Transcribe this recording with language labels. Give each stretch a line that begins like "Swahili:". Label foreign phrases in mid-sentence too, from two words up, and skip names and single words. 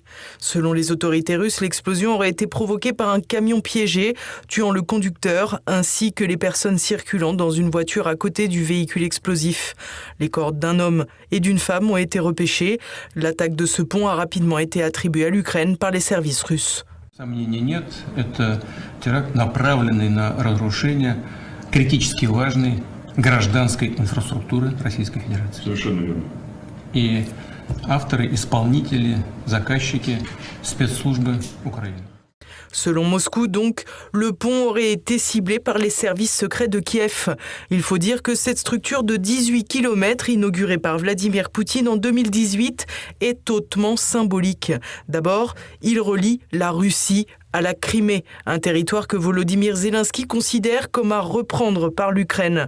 French: Selon les autorités russes, l'explosion aurait été provoquée par un camion piégé, tuant le conducteur ainsi que les personnes circulant dans une voiture à côté du véhicule explosif. Les corps d'un homme et d'une femme ont été repêchés. L'attaque de ce pont a rapidement été attribuée à l'Ukraine par les services russes.
Russian: Сомнений нет, это теракт, направленный на разрушение критически важной гражданской инфраструктуры Российской Федерации. Совершенно верно. И авторы, исполнители, заказчики спецслужбы Украины.
French: Selon Moscou, donc, le pont aurait été ciblé par les services secrets de Kiev. Il faut dire que cette structure de 18 km, inaugurée par Vladimir Poutine en 2018, est hautement symbolique. D'abord, il relie la Russie à la Crimée, un territoire que Volodymyr Zelensky considère comme à reprendre par l'Ukraine.